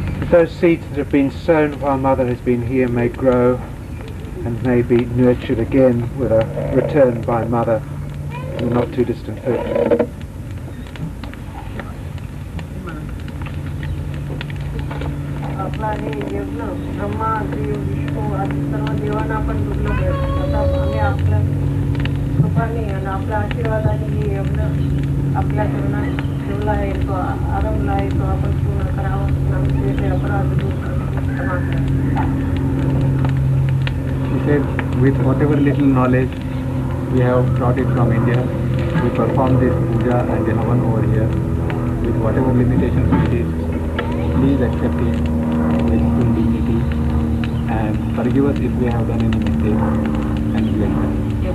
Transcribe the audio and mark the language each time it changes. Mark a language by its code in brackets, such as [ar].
[en] Those seeds that have been sown while Mother has been here may grow and may be nurtured again with a return by Mother in the not too distant future. [mr] आपला हे यज्ञ ब्रह्मा देव विष्णू आदी सर्व देवांना आपण दुर्लभ आहे. आता आम्ही आपल्या कृपाने आणि आपल्या आशीर्वादाने हे यज्ञ आपल्या चरणात ठेवला आहे, तो आरंभला आहे, तो आपण पूर्ण करावा. आमचे अपराध दूर क्षमा करा. [en] He said, with whatever little knowledge we have brought it from India, we perform this puja and the havan over here with whatever limitations it is. Please accept it with full dignity and forgive us if we have done any mistake and bless us.